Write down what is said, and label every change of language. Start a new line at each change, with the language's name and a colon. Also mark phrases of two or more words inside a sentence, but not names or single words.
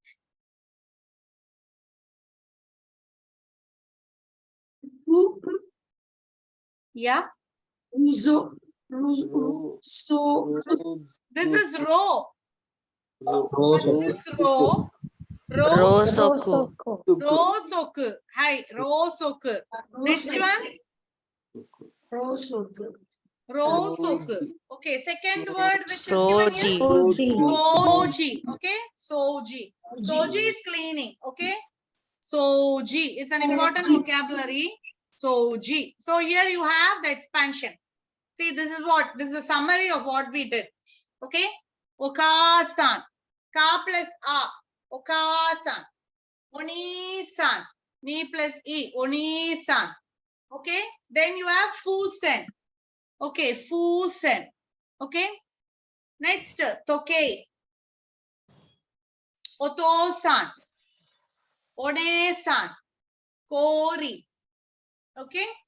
English: Yeah. Ruzo. Ro- So. This is row. ro- First ro- is row. Row. Rosoku. Rosoku. Hi. Rosoku. Next one. Rosoku. Okay. Second word which is given here. Soji. Soji. Okay. Soji. Soji is cleaning. Okay. Soji. It's an important vocabulary. Soji. So here you have the expansion. See, this is what? This is a summary of what we did. Okay. Okasan. Ka plus A. Okasan. Oni-san. Ni plus E. Oni-san. Okay. Then you have Fusen. Okay. Fusen. Okay. Next, Tokei. Oto-san. One-san. Kori. Okay.